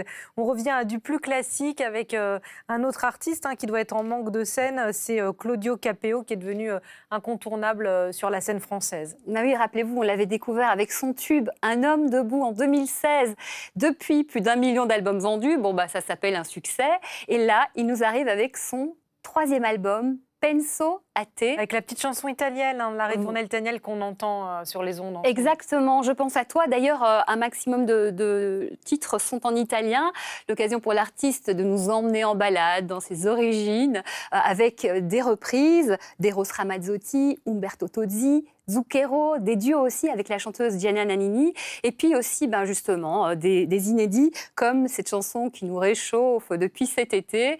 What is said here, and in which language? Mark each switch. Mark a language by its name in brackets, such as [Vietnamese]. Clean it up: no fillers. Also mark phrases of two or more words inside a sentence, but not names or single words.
[French] On revient à du plus classique avec un autre artiste qui doit être en manque de scène, c'est Claudio Capéo qui est devenu incontournable sur la scène française. Oui, rappelez-vous, on l'avait découvert avec son tube « Un homme debout » en 2016. Depuis, plus d'1 million d'albums vendus, ça s'appelle un succès. Et là, il nous arrive avec son 3e album, Penso a te. Avec la petite chanson italienne, la ritournelle italienne qu'on entend sur les ondes. Exactement, je pense à toi. D'ailleurs, un maximum de titres sont en italien. L'occasion pour l'artiste de nous emmener en balade dans ses origines, avec des reprises d'Eros Ramazzotti, Umberto Tozzi, Zucchero, des duos aussi avec la chanteuse Gianna Nannini, et puis aussi justement des inédits comme cette chanson qui nous réchauffe depuis cet été.